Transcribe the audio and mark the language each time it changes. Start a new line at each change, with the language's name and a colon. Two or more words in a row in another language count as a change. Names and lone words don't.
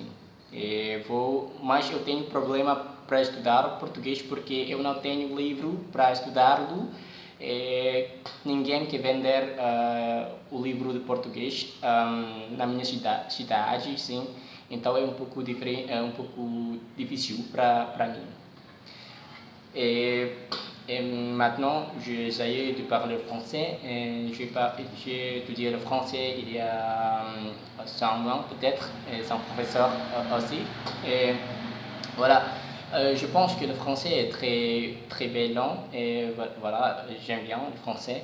Portuguese: Mas eu tenho problema para estudar o português porque eu não tenho livro para estudá-lo. Ninguém quer vender o livro de português na minha cidade, sim. Então é um pouco diferente, é um pouco difícil para mim.
French: Et maintenant, j'essaie de parler français. J'ai étudié le français il y a 5 ans peut-être, et sans professeur aussi. Et voilà, je pense que le français est très belle langue, et voilà, j'aime bien le français.